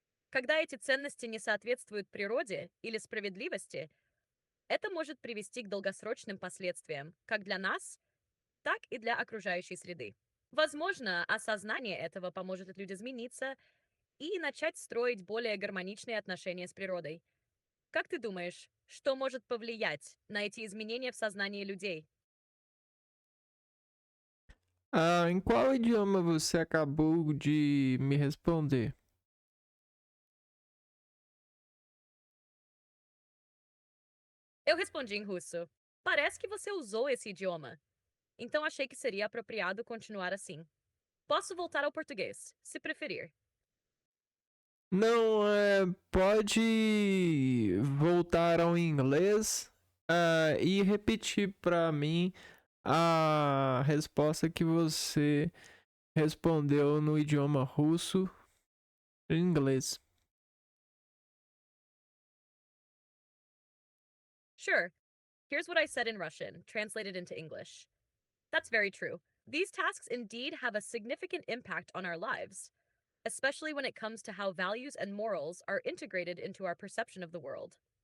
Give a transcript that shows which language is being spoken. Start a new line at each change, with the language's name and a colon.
Russian: Когда эти ценности не соответствуют природе или справедливости, это может привести к долгосрочным последствиям как для нас, так и для окружающей среды. Возможно, осознание этого поможет людям измениться и начать строить более гармоничные отношения с природой. Как ты думаешь, что может повлиять на эти изменения в сознании людей?
Portuguese: Em qual idioma você acabou de me responder? Eu respondi em russo. Parece que você usou esse idioma, então achei que seria apropriado continuar assim. Posso voltar ao português, se preferir. Não, pode voltar ao inglês, e repetir para mim a resposta que você respondeu no idioma russo e inglês.
English: Sure, here's what I said in Russian, translated into English. That's very true. These tasks indeed have a significant impact on our lives, especially when it comes to how values and morals are integrated into our perception of the world.